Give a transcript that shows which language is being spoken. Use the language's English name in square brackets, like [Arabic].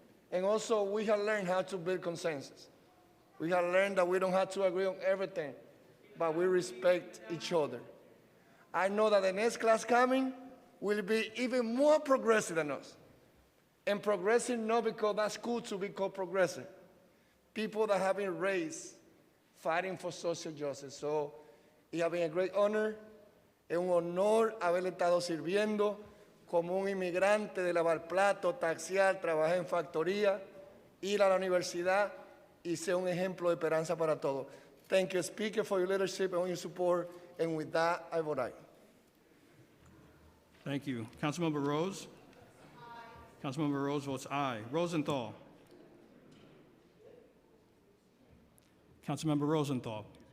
[English] And also, we have learned how to build consensus. We have learned that we don't have to agree on everything, but we respect each other. I know that the next class coming will be even more progressive than us. And progressive not because that's cool to be called progressive. People that have been raised fighting for social justice. So it has been a great honor, [Spanish] es un honor haber estado sirviendo como un inmigrante de lavar platos, taxiar, trabajar en factoría, ir a la universidad y ser un ejemplo de esperanza para todos. [English] Thank you, Speaker, for your leadership and your support. And with that, I vote aye. Thank you. Councilmember Rose? Councilmember Rose votes aye. Rosenthal? Councilmember Rosenthal?